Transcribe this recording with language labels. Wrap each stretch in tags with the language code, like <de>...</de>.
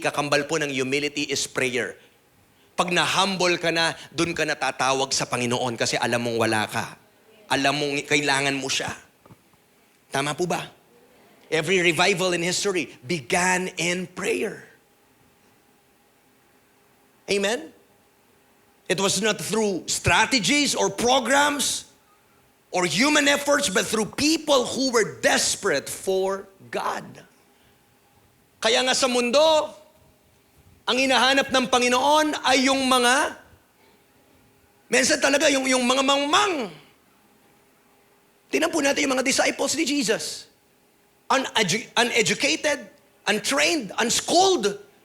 <tl>Kakambal po ng humility is prayer. Pag na-humble ka na, dun ka natatawag sa Panginoon kasi alam mong wala ka. Alam mong kailangan mo siya. Tama po ba?</tl> <en>Every revival in history began in prayer. Amen? It was not through strategies or programs or human efforts, but through people who were desperate for God.</en> <tl>Kaya nga sa mundo, ang hinahanap ng Panginoon ay yung mga, minsan talaga yung mga mangmang. Tingnan po natin yung mga disciples ni Jesus.</tl> <en>Uneducated, untrained, unschooled.</en>